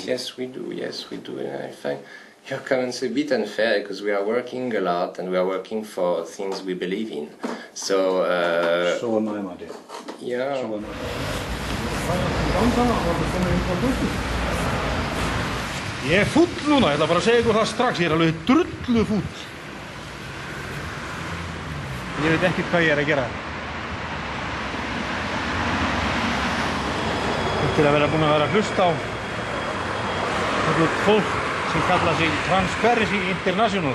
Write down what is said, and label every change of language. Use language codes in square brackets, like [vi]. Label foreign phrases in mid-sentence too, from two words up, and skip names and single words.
[en] Yes, we do. Yes, we do. I find your comments a bit unfair because we are working a lot and we are working for things we believe in. So am I, my dear. Yeah. So am I. [is] Ég fúll núna, ég ætla bara að segja ykkur það strax, ég alveg drullu fúll. Ég veit ekkert hvað ég að gera. Eftir að vera búin að vera að hlusta á fólk sem kalla sig Transparency International.